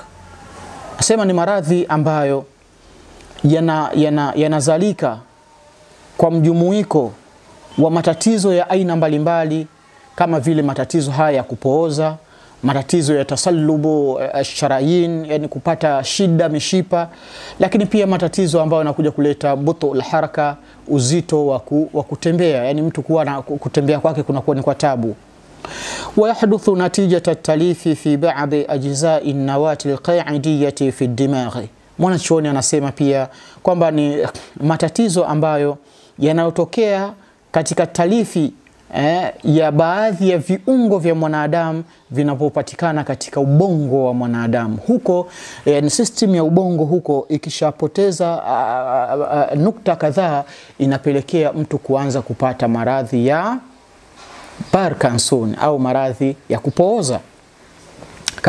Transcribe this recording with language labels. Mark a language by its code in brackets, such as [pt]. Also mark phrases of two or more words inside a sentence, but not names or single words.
[sw] Asema ni maradhi ambayo yanazalika kwa mjumuiko wa matatizo ya aina mbalimbali, kama vile matatizo haya ya kupooza, matatizo ya [ar] تصلب الشرايين, [sw] yani kupata shida mishipa, lakini pia matatizo ambayo yanakuja kuleta [ar] بطء الحركة, [sw] uzito wa kutembea, yani mtu kuwa na kutembea kwake kunakuwa ni kwa tabu. [ar] ويحدث نتيجة التليف في بعض أجزاء النواة القاعدية في الدماغ. [sw] Mwanachuoni anasema pia kwamba ni matatizo ambayo yanayotokea katika talifi ya baadhi ya viungo vya mwanadamu vinapopatikana katika ubongo wa mwanadamu. Huko ni system ya ubongo huko ikishapoteza nukta kadhaa inapelekea mtu kuanza kupata maradhi ya Parkinson au maradhi ya kupooza.